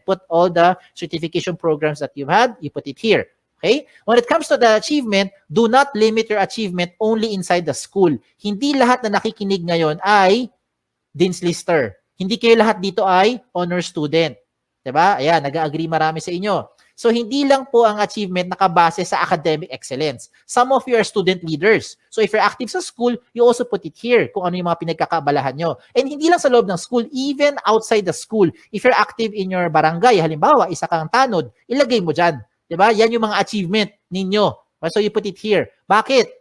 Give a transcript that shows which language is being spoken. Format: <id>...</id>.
<en>Put all the certification programs that you've had, you put it here. Okay? When it comes to the achievement, do not limit your achievement only inside the school.</en> <tl>Hindi lahat na nakikinig ngayon ay Dean's Lister. Hindi kayo lahat dito ay honor student. Diba? Ayan, nag-agree marami sa inyo. So, hindi lang po ang achievement nakabase sa academic excellence.</tl> <en>Some of you are student leaders. So, if you're active sa school, you also put it here</en> <tl>kung ano yung mga pinagkakaabalahan nyo.</tl> <en>And hindi lang sa loob ng school, even outside the school. If you're active in your barangay, halimbawa,</en> <tl>isa kang tanod, ilagay mo dyan.</tl> <en>Diba?</en> <tl>Yan yung mga achievement ninyo.</tl> <en>So you put it here. Bakit?</en>